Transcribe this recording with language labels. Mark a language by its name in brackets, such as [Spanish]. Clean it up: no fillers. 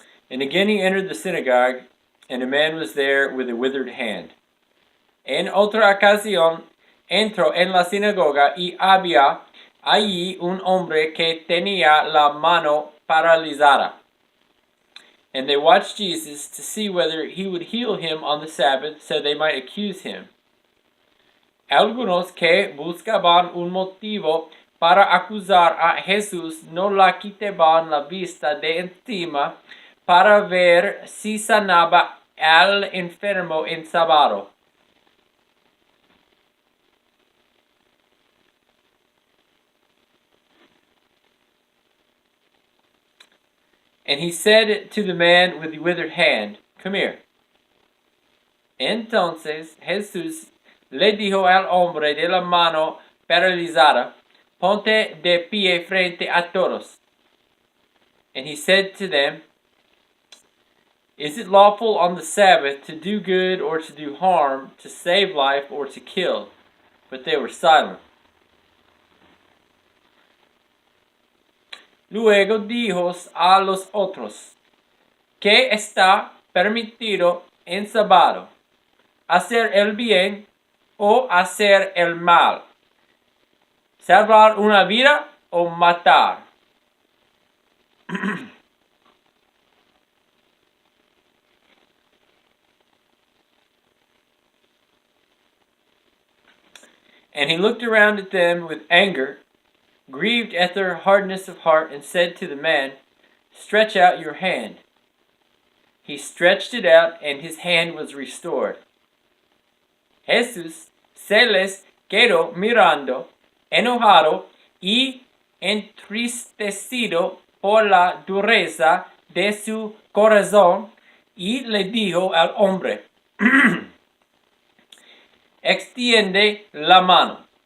[English] And again he entered the synagogue, and a man was there with a withered hand. [Spanish] En otra ocasión entró en la sinagoga y había allí un hombre que tenía la mano paralizada. [English] And they watched Jesus to see whether he would heal him on the Sabbath, so they might accuse him. [Spanish] Algunos que buscaban un motivo para acusar a Jesús no la quitaban la vista de encima para ver si sanaba al enfermo en sábado. [English] And he said to the man with the withered hand, "Come here." [Spanish] Entonces Jesús le dijo al hombre de la mano paralizada, "Ponte de pie frente a todos." [English] And he said to them, "Is it lawful on the Sabbath to do good or to do harm, to save life or to kill?" But they were silent. [Spanish] Luego dijo a los otros, ¿qué está permitido en sábado? ¿Hacer el bien o hacer el mal? ¿Salvar una vida o matar? [English] And he looked around at them with anger, grieved at their hardness of heart, and said to the man, "Stretch out your hand." He stretched it out, and his hand was restored. [Spanish] Jesús se les quedó mirando, enojado y entristecido por la dureza de su corazón, y le dijo al hombre, "Extiende la mano."